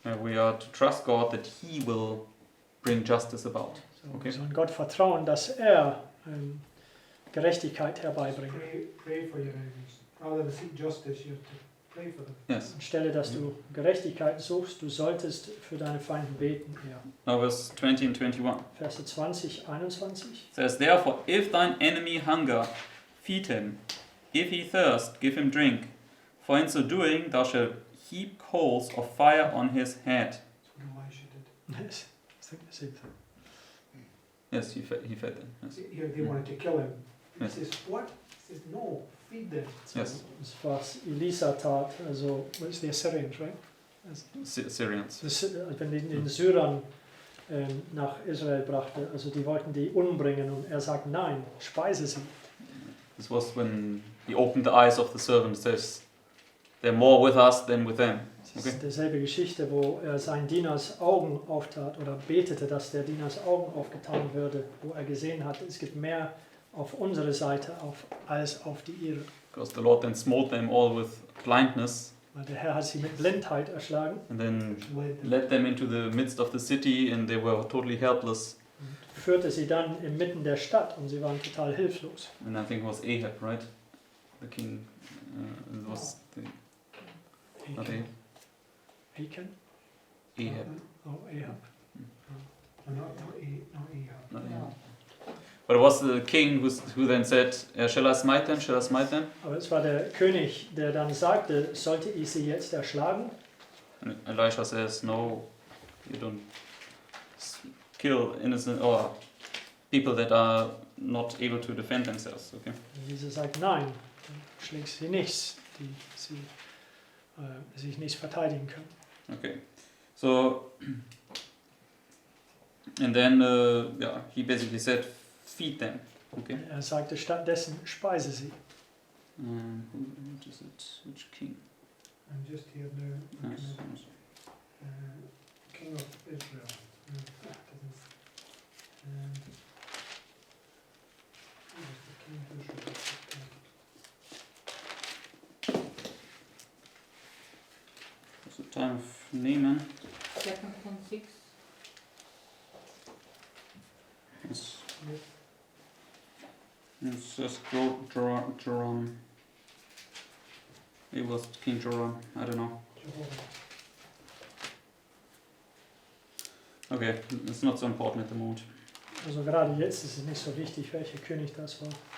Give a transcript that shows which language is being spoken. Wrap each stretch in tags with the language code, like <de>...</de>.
<en>We are to trust God that He will bring justice about. So, Okay.</en> <de>Wir sollen Gott vertrauen, dass er Gerechtigkeit herbeibringt.</de> <en>Pray for your enemies. Rather than seek justice, you have to pray for them. Yes.</en> <de>Anstelle, dass du Gerechtigkeit suchst, du solltest für deine Feinde beten. Ja.</de> <en>Now verse 20 and 21. Verse 20, 21. It says, therefore, if thine enemy hunger, feed him. If he thirst, give him drink. For in so doing thou shalt heap coals of fire on his head. That's what Elisha did. Yes, I think the same thing. Yes, he fed them. Yes. Here they wanted to kill him. Yes. He says, what? He says, no, feed them. So, Yes.</en> <de>das, was Elisa tat, also,</de> <en>it's the Assyrians, right? Syrians.</en> <de>Wenn die den Syrern nach Israel brachte, also die wollten die umbringen und er sagt, nein, speise sie.</de> <en>This was when he opened the eyes of the servant. It says, they're more with us than with them.</en> <de>Das ist dieselbe Geschichte, wo er seinen Dieners Augen auftat oder betete, dass der Dieners Augen aufgetan würde, wo er gesehen hat, es gibt mehr auf unsere Seite als auf die ihre.</de> <en>Because the Lord then smote them all with blindness</en> <de>Weil der Herr hat sie mit Blindheit erschlagen</de> <en>and then Led them. led them into the midst of the city and they were totally helpless.</en> <de>und führte sie dann inmitten der Stadt und sie waren total hilflos.</de> <en>And I think it was Ahab, right? The king. It was not Ahab. Achan? Ahab. Oh, Ahab. Not Ahab. Not Ahab. But it was the king who then said, shall I smite them? Shall I smite them?</en> <de>Aber es war der König, der dann sagte, sollte ich sie jetzt erschlagen?</de> <en>And Elisha says, no, you don't kill innocent or people that are not able to defend themselves. Okay.</en> <de>Und Elisa sagt, nein, du schlägst sie nicht, die sich nicht verteidigen können.</de> <en>Okay. So, and then he basically said, feed them. Okay.</en> <de>Er sagte stattdessen, speise sie.</de> <en>What is it? Which king? I'm just here now. Yes. King of Israel. No, that doesn't. Who was the king of Israel? It's the time of Naaman. 2nd von 6. Yes. Yes. It's just Joram. It was King Joram. I don't know. Jehovah. Okay, it's not so important at the moment.</en> <de>Also gerade jetzt ist es nicht so wichtig, welcher König das war.</de>